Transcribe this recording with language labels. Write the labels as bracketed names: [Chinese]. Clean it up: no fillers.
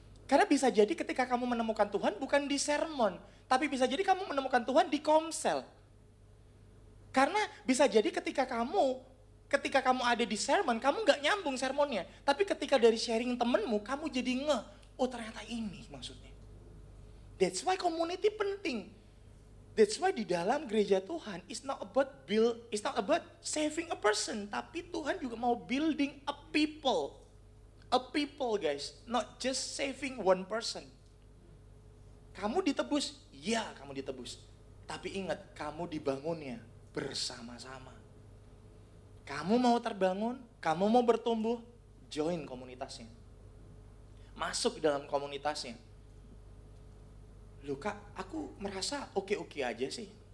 [Indonesian] Karena bisa jadi ketika kamu menemukan Tuhan bukan di sermon, tapi bisa jadi kamu menemukan Tuhan di komsel. Karena bisa jadi ketika kamu ada di sermon, kamu gak nyambung sermonnya. Tapi ketika dari sharing temenmu, kamu jadi oh ternyata ini maksudnya. [English] That's why community [Indonesian] penting. [English] That's why [Indonesian] di dalam gereja Tuhan, [English] it's not about saving a person. [Indonesian] Tapi Tuhan juga mau [English] building a people. A people guys, not just saving one person. [Indonesian] Kamu ditebus, ya kamu ditebus. Tapi ingat, kamu dibangunnya bersama-sama. Kamu mau terbangun, kamu mau bertumbuh, join komunitasnya. Masuk dalam komunitasnya. Loh Kak, aku merasa oke-oke aja sih.